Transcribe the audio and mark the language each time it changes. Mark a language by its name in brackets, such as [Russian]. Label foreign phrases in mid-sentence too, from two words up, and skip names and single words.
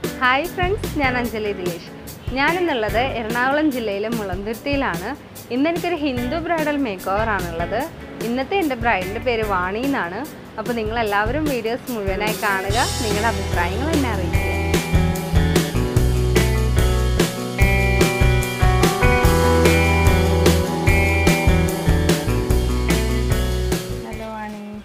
[English] Hi friends, I am Anjali Dilesh. I am in Ernakulam [Malayalam] ജില്ലയിലെ മുളന്തുരുത്തിയിലാണ്. ഇന്ന് എനിക്ക് ഹിന്ദു [English] bridal makeover [Malayalam] ആണുള്ളത്. ഇന്നത്തെ എന്റെ bride പേര് വാണി എന്നാണ്. അപ്പോൾ നിങ്ങൾ എല്ലാവരും വീഡിയോസ് മുഴുവനായി കാണുക. നിങ്ങളുടെ അഭിപ്രായങ്ങൾ എന്നെ അറിയിക്കുക. ഹലോ വാണി.